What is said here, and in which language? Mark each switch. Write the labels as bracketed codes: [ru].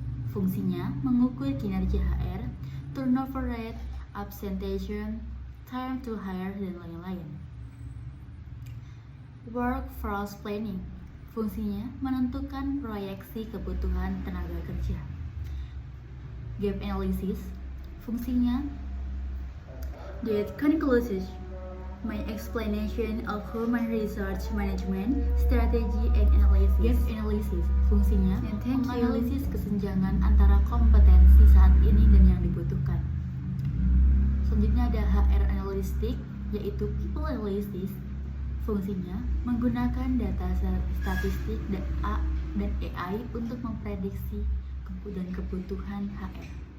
[id] Fungsinya mengukur kinerja HR, turnover rate, absenteeism, time to hire, dan lain-lain. [en] Workforce planning. [id] Fungsinya menentukan proyeksi kebutuhan tenaga kerja. [en] Gap analysis. [id] Fungsinya [en] that concludes my explanation of human resource management strategy and analysis. [id] Gap analysis fungsinya menganalisis kesenjangan antara kompetensi saat ini dan yang dibutuhkan. Selanjutnya ada HR analytic, yaitu people analysis. Fungsinya menggunakan data statistik dan AI untuk memprediksi kebutuhan HR.